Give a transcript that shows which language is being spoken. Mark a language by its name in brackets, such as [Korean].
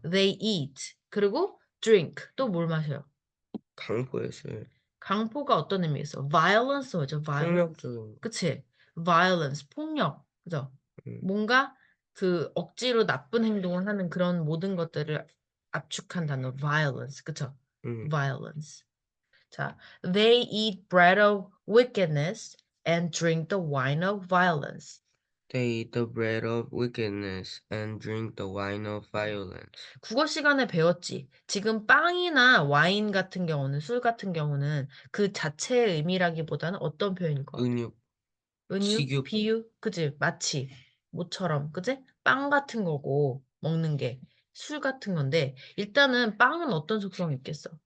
[English] They eat. [Korean] 그리고 drink. 또 뭘 마셔요? 강포의 술. 강포가 어떤 의미였어? violence 뭐죠? [English] violence. [Korean] 폭력적인. 그치? violence. 폭력. 그죠? 음, 뭔가 그 억지로 나쁜 행동을 하는 그런 모든 것들을 압축한 단어 violence. 그쵸? 음. [English] violence. [Korean] 자, [English] they eat bread of wickedness and drink the wine of violence. They eat the bread of wickedness and drink the wine of violence. [Korean] 국어 시간에 배웠지. 지금 빵이나 와인 같은 경우는, 술 같은 경우는 그 자체의 의미라기보다는 어떤 표현일 것 같아? 은육, 은유, 식욕, 비유, 그지? 마치, 모처럼, 그지? 빵 같은 거고, 먹는 게, 술 같은 건데, 일단은 빵은 어떤 속성이 있겠어?